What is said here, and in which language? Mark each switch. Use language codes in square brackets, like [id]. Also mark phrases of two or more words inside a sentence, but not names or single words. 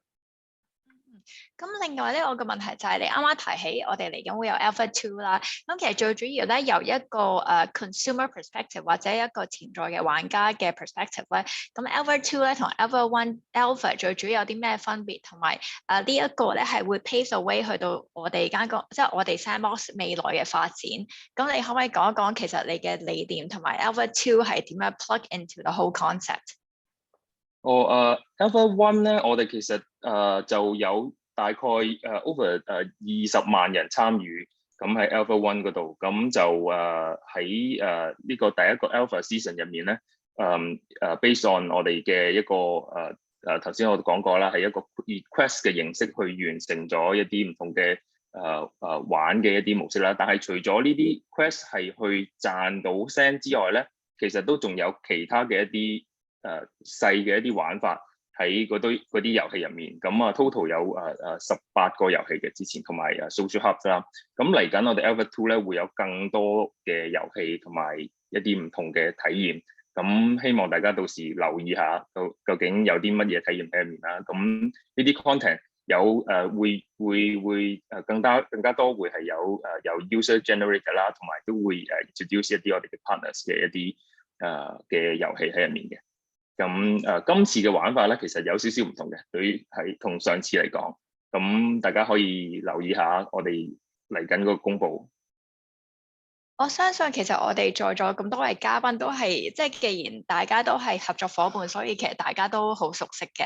[yue] 咁另外咧，我嘅問題就係你啱啱提起我哋嚟緊會有 Alpha 2啦。咁其實最主要咧，由一個 [en] consumer perspective [yue] 或者一個潛在嘅玩家嘅 perspective 咧，咁 Alpha 2咧同 Alpha 1 Alpha 最主要有啲咩分別？同埋呢一個咧係會 [en] pave the way [yue] 去到我哋即係我哋 Sandbox 未來嘅發展。咁你可唔可以講一講其實你嘅理念同埋 Alpha 2係點樣 [en] plug into the whole concept？ [yue] Alpha One 咧，我哋其實就有大概over 20萬人參與，咁喺 Alpha One 嗰度，咁就喺呢個第一個 Alpha Season 入面咧 ， [en] based on [yue] 我哋嘅一個頭先我講過啦，係一個 request 嘅形式去完成咗一啲唔同嘅玩嘅一啲模式啦。但係除咗呢啲 quest 係去賺到 cent 之外咧，其實都仲有其他嘅一啲細嘅一啲玩法喺嗰啲遊戲入面，咁total 有18個遊戲嘅之前，同埋 [en] social hub [yue] 啦。咁嚟緊我哋 Alpha 2咧會有更多嘅遊戲同埋一啲唔同嘅體驗，咁希望大家到時留意下，究竟有啲乜嘢體驗喺入面啦。咁呢啲 content 有會更加多會係有 [en] user generated [yue] 啦，同埋都會introduce 一啲我哋嘅 partners 嘅一啲嘅遊戲喺入面嘅。咁今次嘅玩法咧，其實有少少唔同嘅，對於係同上次嚟講，咁大家可以留意下我哋嚟緊嗰個公佈。我相信其實我哋在座咁多位嘉賓都係，即係既然大家都係合作夥伴，所以其實大家都好熟悉嘅。